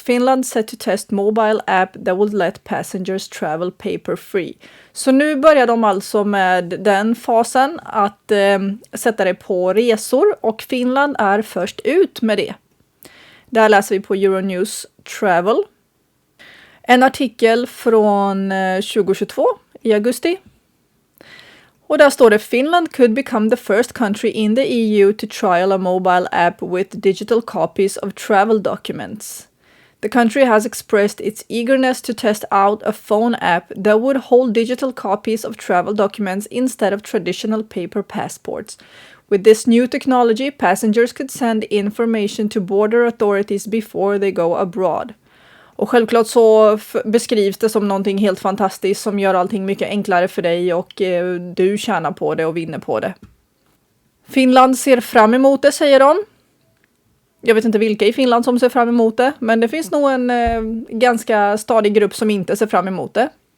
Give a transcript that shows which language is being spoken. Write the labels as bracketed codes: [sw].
[en] Finland set to test mobile app that would let passengers travel paper free. [sv] Så nu börjar de alltså med den fasen att sätta det på resor och Finland är först ut med det. Där läser vi på Euronews Travel. En artikel från 2022 i augusti. [en] Och där står det Finland could become the first country in the EU to trial a mobile app with digital copies of travel documents. The country has expressed its eagerness to test out a phone app that would hold digital copies of travel documents instead of traditional paper passports. With this new technology, passengers could send information to border authorities before they go abroad. [sv] Och självklart så beskrivs det som någonting helt fantastiskt som gör allting mycket enklare för dig och du tjänar på det och vinner på det. Finland ser fram emot det, säger de. Jag vet inte vilka i Finland som ser fram emot det, men det finns nog en ganska stadig grupp som inte ser fram emot det.